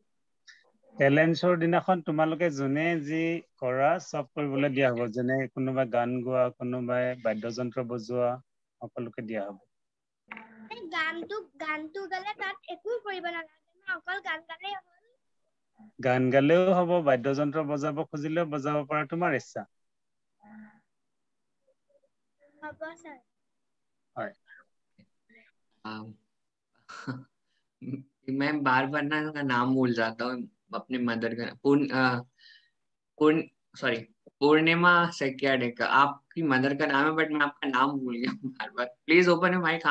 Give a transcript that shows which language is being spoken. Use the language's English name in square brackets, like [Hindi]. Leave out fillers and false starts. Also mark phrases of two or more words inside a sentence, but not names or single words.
[Assamese] টেলেণ্ট শ্ব'ৰ দিনাখন তোমালোকে যোনে যি কৰা চব কৰিবলৈ দিয়া হ'ব, যেনে কোনোবা গান গোৱা, কোনোবাই বাদ্যযন্ত্ৰ বজোৱা, সকলোকে দিয়া হ'ব। গানটো গালে তাত একো কৰিব নালাগে না, অকল গান গালেই হ'ল? গান গালেও হ'ব, বাদ্যযন্ত্ৰ বজাব খুজিলেও বজাব পাৰা, তোমাৰ ইচ্ছা। হ'ব স্যার। হয়। [Hindi] मैं बार बार ना उसका नाम भूल जाता हूँ, अपने मदर का पूर्णिमा सेक्याडे का आपकी मदर का नाम है, बट मैं आपका नाम भूल गया बार बार। [English] please open your mic.